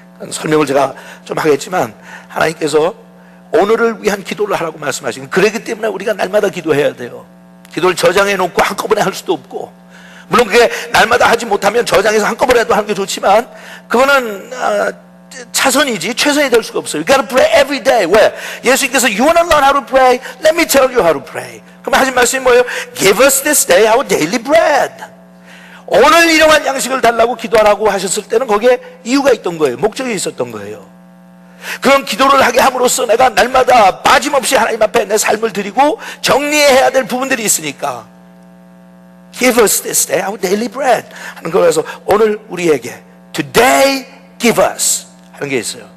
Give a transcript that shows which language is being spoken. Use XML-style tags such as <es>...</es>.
<ko>설명을 제가 좀 하겠지만 하나님께서 오늘을 위한 기도를 하라고 말씀하시는, 그렇기 때문에 우리가 날마다 기도해야 돼요. 기도를 저장해 놓고 한꺼번에 할 수도 없고, 물론 그게 날마다 하지 못하면 저장해서 한꺼번에도 하는 게 좋지만 그거는 차선이지 최선이 될 수가 없어요.</ko> <en>You gotta pray every day.</en> <ko>왜?</ko> <en>예수님께서 You wanna learn how to pray? Let me tell you how to pray.</en> <ko>그럼 하신 말씀이 뭐예요?</ko> <en>Give us this day our daily bread.</en> <ko>오늘 일용할 양식을 달라고 기도하라고 하셨을 때는 거기에 이유가 있던 거예요. 목적이 있었던 거예요. 그런 기도를 하게 함으로써 내가 날마다 빠짐없이 하나님 앞에 내 삶을 드리고 정리해야 될 부분들이 있으니까</ko> <en>Give us this day our daily bread</en> <ko>하는 거라서 오늘 우리에게</ko> <en>Today give us</en> <ko>하는 게 있어요.</ko>